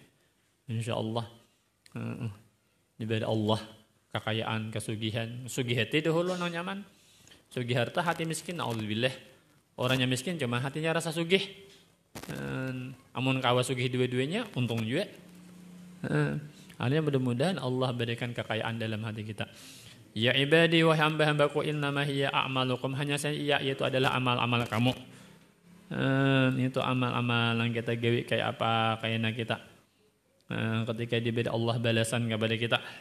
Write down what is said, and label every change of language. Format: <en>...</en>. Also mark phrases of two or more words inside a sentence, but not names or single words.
<id>InsyaAllah diberi Allah kekayaan, kesugihan. Sugih hati dahulu nang nyaman. Sugih harta hati miskin, na'udzubillah. Orangnya miskin cuma hatinya rasa sugih. Amun kawa sugih dua-duanya, untung juga. Artinya mudah-mudahan Allah berikan kekayaan dalam hati kita.</id> <ar>يا عبادي</ar> <id>wa hamba-hambaku,</id> <ar>إنما هي أعمالكم,</ar> <id>hanya saja yaitu adalah amal-amal kamu. Itu amal-amal yang kita gawe kayak apa, kayaknya kita. Ketika diberi Allah balasan kepada kita.</id>